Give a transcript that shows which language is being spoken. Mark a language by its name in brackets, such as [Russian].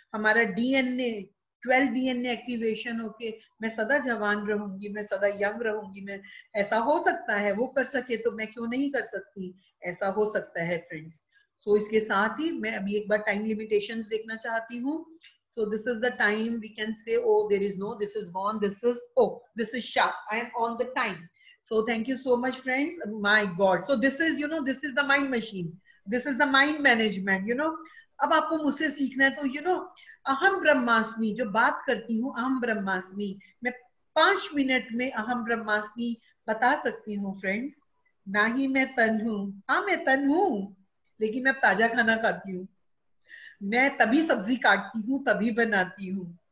[Hindi] हमारा DNA 12 DNA activation होके मैं सदा जवान रहूंगी, मैं सदा यंग रहूंगी। मैं, ऐसा हो सकता है, वो कर सके तो मैं क्यों नहीं कर सकती, ऐसा हो सकता है फ्रेंड्स। सो इसके साथ ही मैं अभी एक बार टाइम लिमिटेशंस देखना चाहती हूँ। [English] So this is the time we can say, oh, there is no, this is gone, this is, oh, this is sharp, I am on the time. So thank you so much friends. My God, so this is, this is the mind machine, this is the mind management. [Hindi] अब आपको मुझसे सीखना है तो अहम ब्रह्मास्मि जो बात करती हूँ, अहम ब्रह्मास्मि, मैं 5 मिनट में अहम ब्रह्मास्मि बता सकती हूँ फ्रेंड्स। ना ही मैं तन हूँ, हाँ मैं तन हूँ, लेकिन मैं ताजा खाना खाती हूँ, मैं तभी सब्जी काटती हूँ, तभी बनाती हूँ।